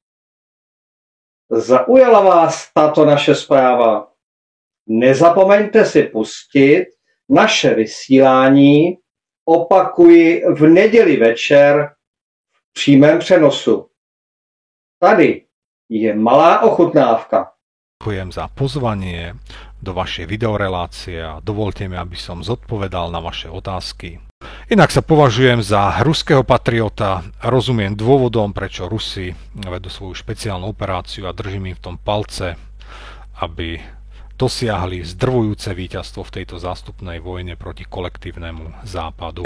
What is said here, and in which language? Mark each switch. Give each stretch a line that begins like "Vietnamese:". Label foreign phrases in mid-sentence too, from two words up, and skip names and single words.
Czech: Zaujala vás tato naše zpráva? Nezapomeňte si pustit naše vysílání, opakuji, v neděli večer v přímém přenosu. Tady je malá ochutnávka.
Slovak: Ďakujem za pozvanie do vašej videorelácie a dovolte mi, aby som zodpovedal na vaše otázky. Inak sa považujem za ruského patriota, rozumiem dôvodom, prečo Rusi vedú svoju špeciálnu operáciu a držím im v tom palce, aby dosiahli zdrvujúce víťazstvo v tejto zástupnej vojne proti kolektívnemu západu.